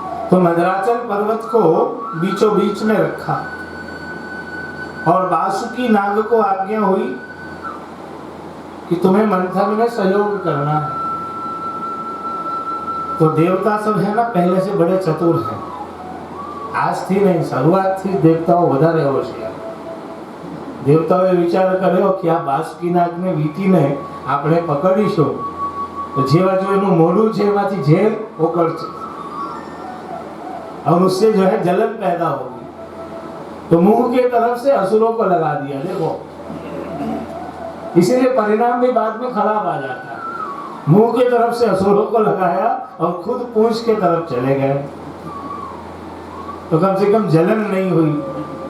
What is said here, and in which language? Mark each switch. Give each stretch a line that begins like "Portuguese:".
Hindi: तो मंदराचल पर्वत को बीचों बीच में रखा और वासुकी नाग को आज्ञा हुई कि तुम्हें मंथन में सहयोग करना है। तो देवता सब है ना, पहले से बड़े चतुर हैं। आज थी नहीं, शुरुआत थी देवताओं
Gujarati: વધારે હોશિયાર। દેવતાઓએ વિચાર કર્યો કે આ વાસુકી નાગને વીંટીને આપણે પકડીશું તો જે બાજુ એનું મોઢું છે એમાંથી ઝેર ઓકળશે
Hindi: और उससे जो है जलन पैदा होगी। तो मुंह के तरफ से असुरों को लगा दिया। देखो, इसीलिए परिणाम भी बाद में खराब आ जाता है। मुंह के तरफ से असुरों को लगाया और खुद पूंछ के तरफ चले गए, तो कम से कम जलन नहीं हुई।